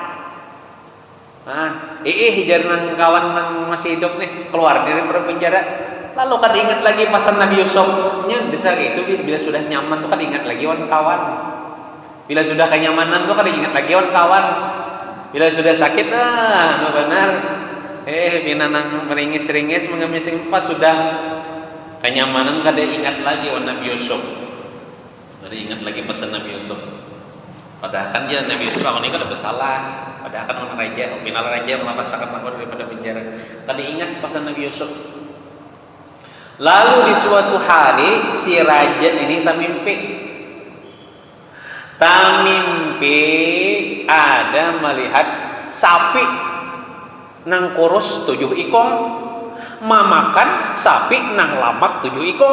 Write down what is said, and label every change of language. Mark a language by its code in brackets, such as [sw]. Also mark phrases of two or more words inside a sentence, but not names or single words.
[bjn] Ujar nang kawan yang masih hidup nih keluar dari penjara, lalu kada ingat lagi pesan Nabi Yusufnya besar itu, bila sudah nyaman tuh kada ingat lagi kawan, bila sudah kenyamanan tuh kada ingat lagi kawan, bila sudah sakit benar bina nang meringis-ringis mengemis pas sudah kenyamanan kada ingat lagi Nabi Yusuf, kada ingat lagi pesan Nabi Yusuf. Padahal kan dia Nabi Yusuf ini kada bersalah, padahal kan raja minal raja melepaskan aku daripada penjara, kada ingat pesan Nabi Yusuf. Lalu di suatu hari si raja ini tamimpi ada melihat sapi nang kurus 7 ikong mamakan sapi nang lamak 7 ikong.